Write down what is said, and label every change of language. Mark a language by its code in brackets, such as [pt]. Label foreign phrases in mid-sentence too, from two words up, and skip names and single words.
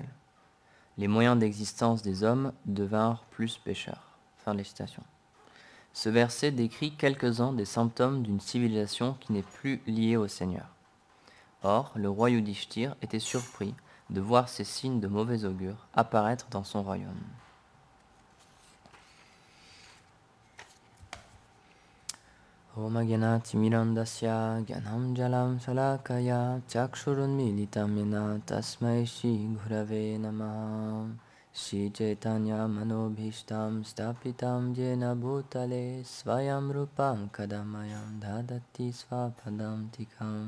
[fr] Les moyens d'existence des hommes devinrent plus pécheurs. Fin de la citation. Ce verset décrit quelques-uns des symptômes d'une civilisation qui n'est plus liée au Seigneur. Or, le roi Yudhishthir était surpris de voir ces signes de mauvais augure apparaître dans son royaume. [sa] Om Agyanati Mirandasya Gyanam Jalam Salakaya Chakshurun Militam Yena Tasmai Shri Gurave Namaha. Shri Chaitanya Manobhishtam Stapitam Jena Bhutale Svayam Rupam Kadamayam Dadati Svapadam Tikam.